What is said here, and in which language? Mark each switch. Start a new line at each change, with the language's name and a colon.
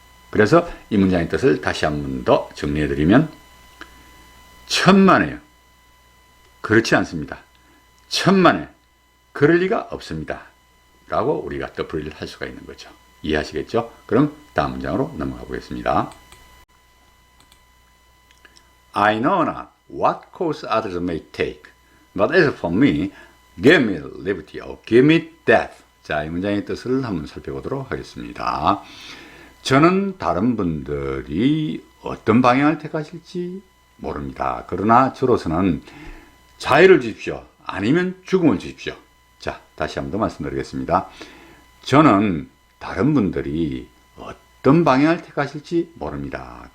Korean: 그래서 이 문장의 뜻을 다시 한 번 더 정리해드리면, 천만에요, 그렇지 않습니다. 천만에 그럴 리가 없습니다. 라고 우리가 뜻풀이를 할 수가 있는 거죠. 이해하시겠죠? 그럼 다음 문장으로 넘어가 보겠습니다.
English: I know not what course others may take, but as for me, give me liberty or give me death.
Korean: 자, 이 문장의 뜻을 한번 살펴보도록 하겠습니다. 저는 다른 분들이 어떤 방향을 택하실지 모릅니다. 그러나 저로서는 자유를 주십시오. 아니면 죽음을 주십시오. 자, 다시 한 번 더 말씀드리겠습니다. 저는 다른 분들이 어떤 방향을 택하실지 모릅니다.